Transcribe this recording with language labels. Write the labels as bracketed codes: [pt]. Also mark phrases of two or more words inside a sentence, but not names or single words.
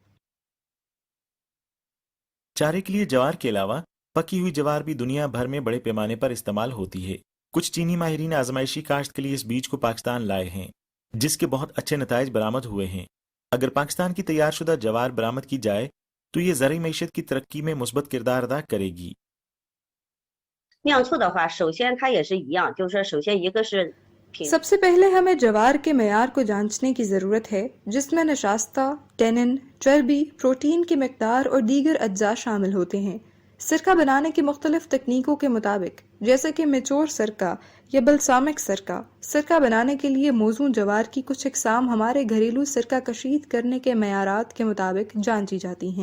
[ur] چارے کے لیے جوار کے علاوہ پکی ہوئی جوار بھی دنیا بھر میں بڑے پیمانے پر استعمال ہوتی ہے۔ کچھ چینی ماہرین آزمائشی کاشت کے لیے اس بیج کو پاکستان لائے ہیں جس کے بہت اچھے نتائج برآمد ہوئے ہیں۔ اگر پاکستان کی تیار شدہ جوار برآمد کی جائے تو یہ زرعی معیشت کی ترقی میں مثبت کردار ادا کرے گی۔ [zh] 酿醋的话，首先它也是一样，就是说首先一个是 [ur] سب سے پہلے ہمیں جوار کے معیار کو جانچنے کی ضرورت ہے جس میں نشاستہ، ٹینن، چربی، پروٹین کی مقدار اور دیگر اجزاء شامل ہوتے ہیں۔ سرکہ بنانے کی مختلف تکنیکوں کے مطابق جیسے کہ میچور سرکہ یا بلسامک سرکہ، سرکہ بنانے کے لیے موزوں جوار کی کچھ اقسام ہمارے گھریلو سرکہ کشید کرنے کے معیارات کے مطابق جانچی جاتی ہیں۔